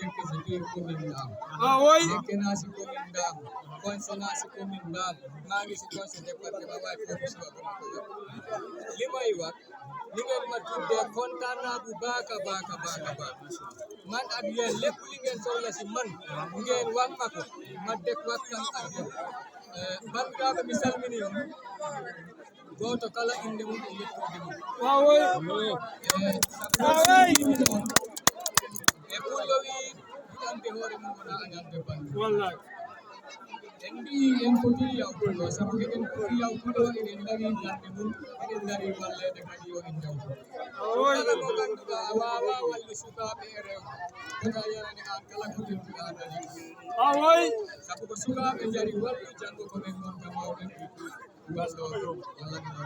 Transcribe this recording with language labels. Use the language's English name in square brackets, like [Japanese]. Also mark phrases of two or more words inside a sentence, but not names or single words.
[Wolof] dëkk si biir commune Ndam nekk naa si commune Ndam conseil naa si commune Ndam maa ngi si [French] conseil département [Wolof] waaye foofu si wa li may wax li ngeen ma tuddee kontaan naa bu baax a baax man ak yéen lépp li ngeen soxla si man ngeen wax ma ko ma def waxtaan ak yéen [Fula] bandiraɓe mi salmini on goto kala inde mum e yettude mum sabumin on e ɓuyowi yiɗande hoore mum wona añande bandu en mbi en foti yawtugo sabu eɗen foti yawtugo eɗen dari darde mum eɗen dari wallede kadi yo en jawtu kala mo ganduɗa a wawa walli sukaɓe e rewɓe kota yarani an kala ko dentuɗa a dari sabu ko sukaɓe jari wallu janggo koɓen gonga mawɓe wallo walla